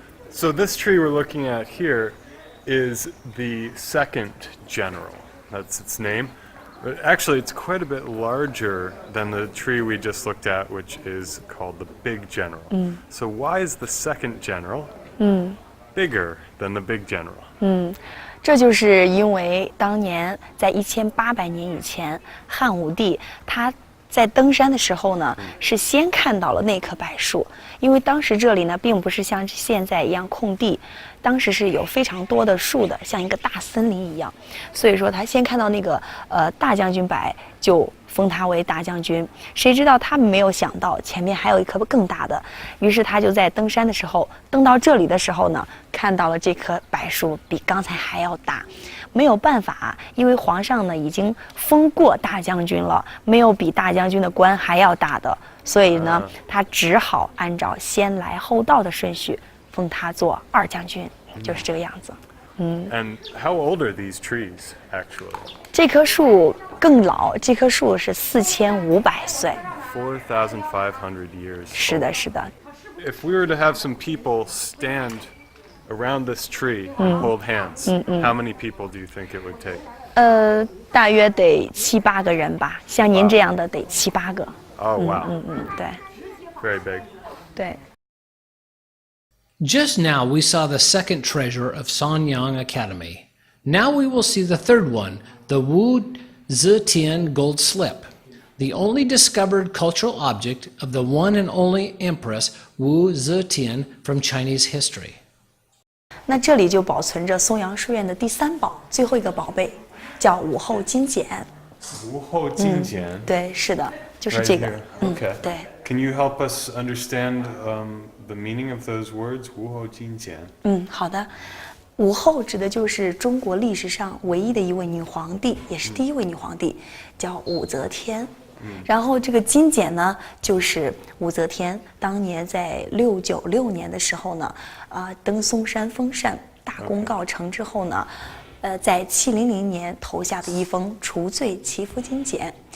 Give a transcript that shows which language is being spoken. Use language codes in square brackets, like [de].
[en] So this tree we're looking at here is the second general. That's its name. But actually, it's quite a bit larger than the tree we just looked at, which is called the big general. So why is the second general bigger than the big general? [zh] 这就是因为当年在1800年以前，汉武帝他在登山的时候呢，是先看到了那棵柏树，因为当时这里呢并不是像现在一样空地，当时是有非常多的树的，像一个大森林一样，所以说他先看到那个大将军柏，就封他为大将军。谁知道他没有想到前面还有一棵更大的，于是他就在登山的时候，登到这里的时候呢，看到了这棵柏树比刚才还要大。没有办法，因为皇上呢已经封过大将军了，没有比大将军的官还要大的，所以呢，他只好按照先来后到的顺序，封他做2将军，就是这个样子。 [en] And how old are these trees, actually? [zh] 这棵树更老，这棵树是4500岁。 [en] 4,500 years. [zh] 是的，是的。 [en] If we were to have some people stand around this tree and hold hands, how many people do you think it would take? [zh] 大约得7、8个人吧，像您这样的得7、8个。 [en] Oh, wow. [zh] 对。 [en] Very big. [zh] 对。 [en] Just now we saw the second treasure of Sanyang Academy. Now we will see the third one, the Wu Zetian gold slip. the only discovered cultural object of the one and only Empress Wu Zetian from Chinese history. [zh] 那这里就保存着松阳书院的第三宝，最后一个宝贝，叫武后金简。武后金简。对，是的，就是这个。 [en] Okay. [zh] 对。 [en] Can you help us understand the meaning of those words? [zh] 武后金简。好的。武后指的就是中国历史上唯一的一位女皇帝，也是第一位女皇帝，叫武则天。然后这个金简呢，就是武则天当年在696年的时候呢，登嵩山封禅，大功告成之后呢，在700年投下的一封除罪祈福金简。